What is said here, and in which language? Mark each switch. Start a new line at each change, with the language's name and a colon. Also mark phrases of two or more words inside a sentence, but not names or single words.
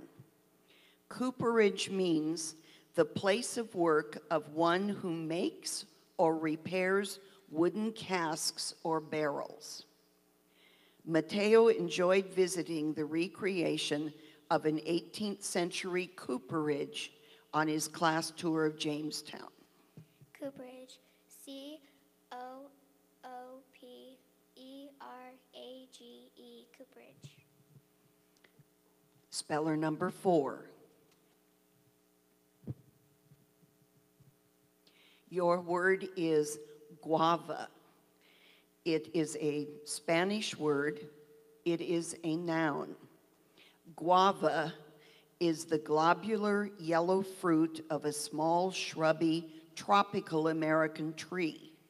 English: Cooperage means the place of work of one who makes or repairs wooden casks or barrels. Mateo enjoyed visiting the recreation of an 18th century cooperage on his class tour of Jamestown. Cooperage. C-O-O-P-E-R-A-G-E. Cooperage. Speller number 4. Your word is guava. It is a Spanish word. It is a noun. Guava is the globular yellow fruit of a small shrubby tropical American tree.